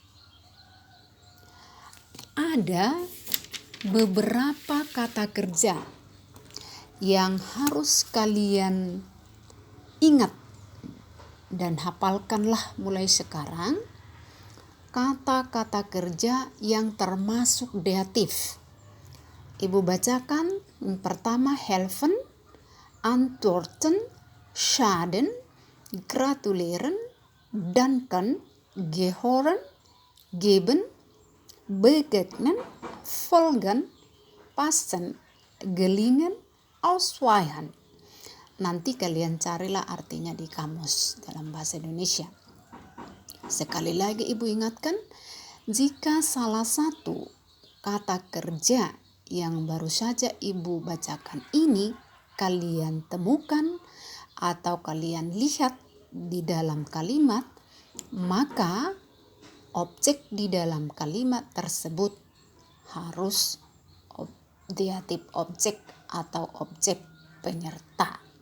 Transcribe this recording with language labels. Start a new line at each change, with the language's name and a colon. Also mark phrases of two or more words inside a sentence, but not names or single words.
Indonesian: Ada beberapa kata kerja yang harus kalian ingat dan hafalkanlah mulai sekarang kata-kata kerja yang termasuk datif. Ibu bacakan yang pertama
German: helfen, antworten, schaden, gratulieren, danken, gehören, geben, begegnen, folgen, passen, gelingen, ausweichen.
Indonesian: Nanti kalian carilah artinya di kamus dalam bahasa Indonesia. Sekali lagi ibu ingatkan, jika salah satu kata kerja yang baru saja ibu bacakan ini kalian temukan atau kalian lihat di dalam kalimat, maka objek di dalam kalimat tersebut harus datif objek atau objek penyerta.